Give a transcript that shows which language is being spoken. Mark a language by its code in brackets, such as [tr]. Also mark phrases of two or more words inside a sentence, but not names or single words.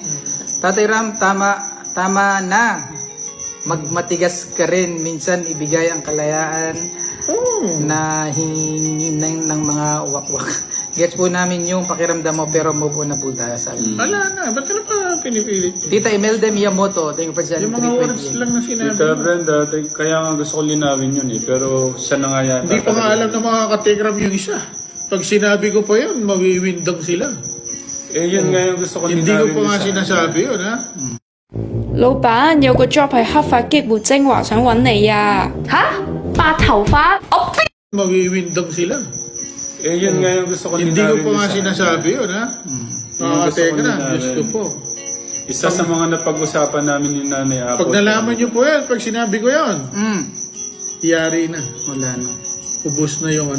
[tl] Tatay Ram, tama na. Magmatigas ka rin. Minsan ibigay ang kalayaan na hingin ng mga uwak-wak. Gets po namin yung pakiramdam mo pero [en] move on [tl] na po tayo. Sabi. Wala na. Ba't ka na pa pinipilit? [en] Tita Imelda Miyamoto, thank you for sending [tl] Yung mga words 320. lang na sinabi Tita mo. Brenda, kaya nga gusto ko linawin yun eh. Pero siya na nga yata. Hindi pa nga alam ng mga kategram yung isa. Pag sinabi ko pa yun, mawiwindang sila. Eh yun nga yung gusto ko linawin. Hindi ko pa nga sa- sinasabi yun, ha? [yue] 老闆有個 job 係黑髮激活精華，想揾你啊！吓？白頭髮？我邊 [tl] Mawiwindang sila. Eh yun nga yung gusto ko linawin. Hindi ko pa nga sa- sinasabi yun, ha? Mga Yung gusto ko kategram, linawin. gusto po. Isa sa mga napag-usapan namin ni Nanay Apo. Pag nalaman niyo po yan, pag sinabi ko yan, iyari na. Wala na. Ubus na yung ano.